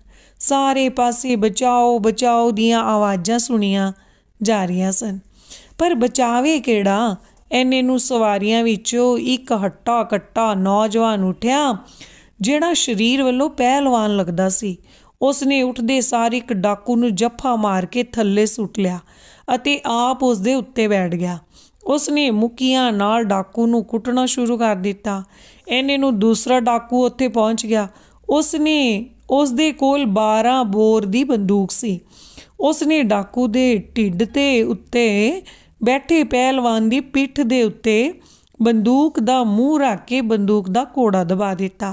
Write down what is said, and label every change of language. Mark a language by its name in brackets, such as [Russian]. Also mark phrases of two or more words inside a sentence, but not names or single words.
[Punjabi] ਸਾਰੇ ਪਾਸੇ ਬਚਾਓ ਬਚਾਓ ਦੀਆਂ ਆਵਾਜ਼ਾਂ ਸੁਣੀਆਂ ਜਾ ਰਹੀ ਸਨ, ਪਰ ਬਚਾਵੇ ਕਿਹੜਾ। ਇੰਨੇ ਨੂੰ ਸਵਾਰੀਆਂ ਵਿੱਚੋਂ ਇੱਕ ਹੱਟਾ ਕੱਟਾ ਨੌਜਵਾਨ ਉੱਠਿਆ ਜਿਹੜਾ ਸਰੀਰ ਵਾਲੋਂ ਪਹਿਲਵਾਨ ਲੱਗਦਾ ਸੀ। ਉਸਨੇ ਉੱਠਦੇ ਸਾਰ ਇੱਕ ਡਾਕੂ ਨੂੰ ਜੱਫਾ ਮਾਰ ਕੇ ਥੱਲੇ ਸੁੱਟ ਲਿਆ ਅਤੇ ਆਪ ਉਸਦੇ ਉੱਤੇ ਬੈਠ ਗਿਆ। ਉਸਨੇ ਮੁੱਕੀਆਂ ਨਾਲ ਡਾਕੂ ਨੂੰ ਕੁੱਟਣਾ ਸ਼ੁਰੂ ਕਰ ਦਿੱਤਾ। ਇੰਨੇ ਨੂੰ ਦੂਸਰਾ ਡਾਕੂ ਉੱਥੇ ਪਹੁੰਚ ਗਿਆ। ਉਸਦੇ ਕੋਲ 12 ਬੋਰ ਦੀ ਬੰਦੂਕ ਸੀ। ਉਸਨੇ ਡਾਕੂ ਦੇ ਢਿੱਡ ਤੇ ਉੱਤੇ ਬੈਠੇ ਪਹਿਲਵਾਨ ਦੀ ਪਿੱਠ ਦੇ ਉੱਤੇ ਬੰਦੂਕ ਦਾ ਮੂੰਹ ਰੱਖ ਕੇ ਬੰਦੂਕ ਦਾ ਕੋੜਾ ਦਬਾ ਦਿੱਤਾ।